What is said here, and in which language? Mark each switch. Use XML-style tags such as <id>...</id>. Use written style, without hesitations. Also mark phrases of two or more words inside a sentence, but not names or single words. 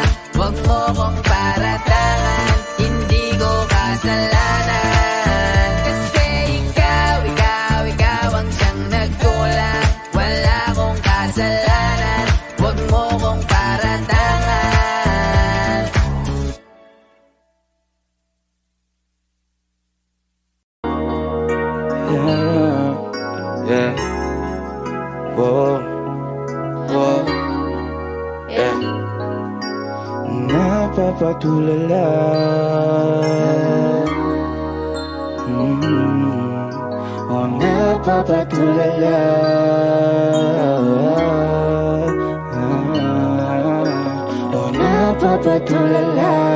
<tl>Wag mo kong paratangan, hindi ko kasalanan. Kasi ikaw ang siyang nagkulang. Wala kong kasalanan, wag mo kong paratangan.</tl> <en>Yeah. Whoa. Whoa. Yeah.</en> <tl>Napapatulala. Oh, napapatulala. Oh, napapatulala.</tl>